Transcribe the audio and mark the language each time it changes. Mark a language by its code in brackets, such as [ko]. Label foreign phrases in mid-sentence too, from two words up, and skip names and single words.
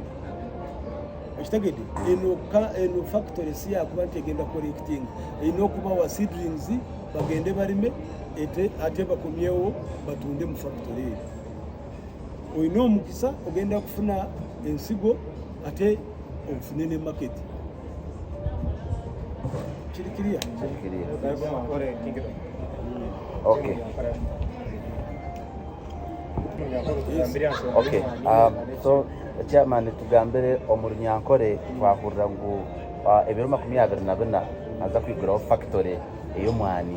[lg] Ekitegedde eno factory si yakuba nti egenda collecting erina okubawa seedlings bagende balime ate bakomyewo batunde mu factory eyo. Olina omukisa ogenda kufuna ensigo ate ofune ne market. Kirikiriya. [en] Okay. Okay. [nyn] So chairman tugambire omulunyankore twahurira ngu ebiro 24 aza kwiguraho factory ey'omwani.